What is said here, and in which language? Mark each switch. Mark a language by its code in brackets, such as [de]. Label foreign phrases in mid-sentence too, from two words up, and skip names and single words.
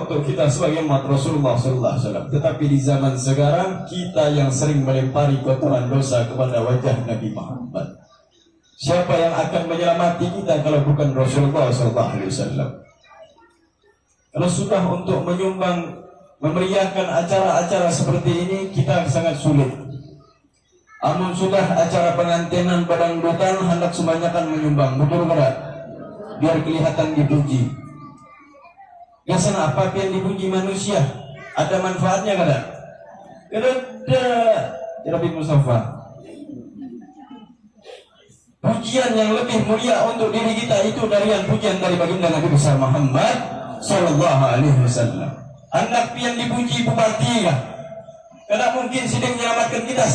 [id] Untuk kita sebagai umat Rasulullah [ar] صلى الله عليه وسلم. [id] Tetapi di zaman sekarang kita yang sering melempari kotoran dosa kepada wajah Nabi Muhammad. Siapa yang akan menyelamati kita kalau bukan Rasulullah [ar] صلى الله عليه وسلم? [id] Kalau sudah untuk menyumbang, memeriahkan acara-acara seperti ini, kita sangat sulit. [bjn] Amun sudah acara pengantinan badangdutan, hendak sebanyakan menyumbang, betul tidak? [id] Biar kelihatan dipuji. [bjn] Gasan apa yang dipuji manusia? Ada manfaatnya kada? Kada. [ar] Rabbi Mustafa. [id] Pujian yang lebih mulia untuk diri kita itu dari yang pujian dari baginda Nabi besar Muhammad [ar] صلى الله عليه وسلم. [id] Hendak yang dipuji bupati ya. Karena mungkin sedang menyelamatkan kita.